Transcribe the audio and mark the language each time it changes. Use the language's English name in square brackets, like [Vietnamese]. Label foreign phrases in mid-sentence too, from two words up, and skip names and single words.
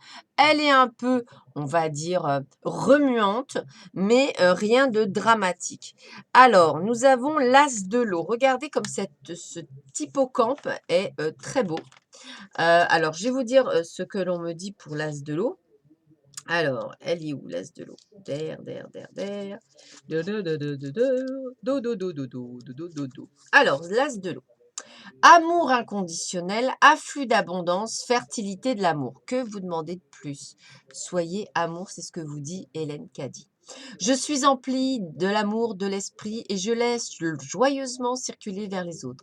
[French] Elle est un peu, on va dire, remuante, mais rien de dramatique. Alors, nous avons l'as de l'eau. Regardez comme ce hippocampe est très beau. Alors, je vais vous dire ce que l'on me dit pour l'as de l'eau. Alors, elle est où l'as de l'eau? Der, der, der, der. Do, do, do, do, do, do, do, do, do, do, do, do, do, do. Alors, l'as de l'eau. Amour inconditionnel, afflux d'abondance, fertilité de l'amour. Que vous demandez de plus? Soyez amour, c'est ce que vous dit Hélène Caddy. Je suis emplie de l'amour de l'esprit et je laisse joyeusement circuler vers les autres.